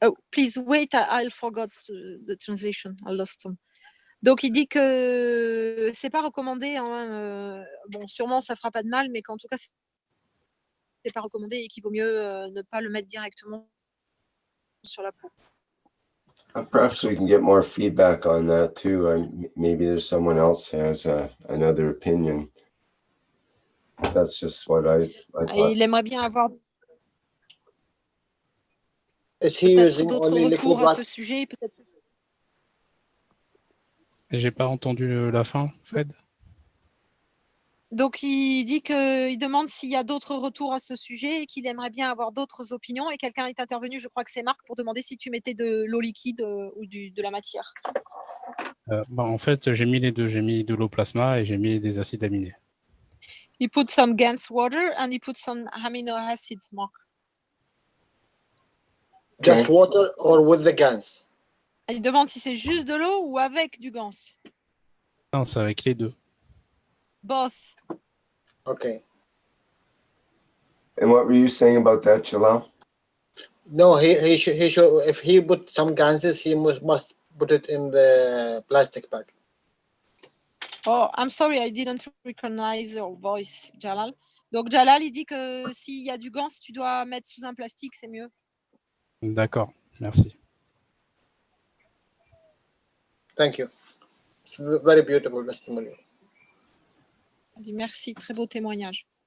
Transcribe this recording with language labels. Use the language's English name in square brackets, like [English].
[English] please wait, I forgot the translation. I lost some. [French] Donc, il dit que c'est pas recommandé. Hein, bon, sûrement, ça fera pas de mal, mais qu'en tout cas, c'est pas recommandé et qu'il vaut mieux ne pas le mettre directement sur la peau. [English] perhaps we can get more feedback on that too. Maybe there's someone else has another opinion. That's just what I thought. [French] Il aimerait bien avoir d'autres retours à ce sujet, peut-être. J'ai pas entendu la fin, Fred. Donc, il dit qu'il demande s'il y a d'autres retours à ce sujet et qu'il aimerait bien avoir d'autres opinions. Et quelqu'un est intervenu, je crois que c'est Marc, pour demander si tu mettais de l'eau liquide ou de la matière. En fait, j'ai mis les deux. J'ai mis de l'eau plasma et j'ai mis des acides aminés. [English] He put some GANS water and he put some amino acids, Mark. Just water or with the GANS? [French] Il demande si c'est juste de l'eau ou avec du GANS. Non, c'est avec les deux. [English] Both. Okay. And what were you saying about that, Jalal? No, he should if he put some ganses, he must put it in the plastic bag. Oh, I'm sorry, I didn't recognize your voice, Jalal. [French] Donc Jalal, il dit que s'il y a du GANS, tu dois mettre sous un plastique, c'est mieux. D'accord, merci. [English] Thank you. It's very beautiful testimony. [French] Il dit merci, très beau témoignage.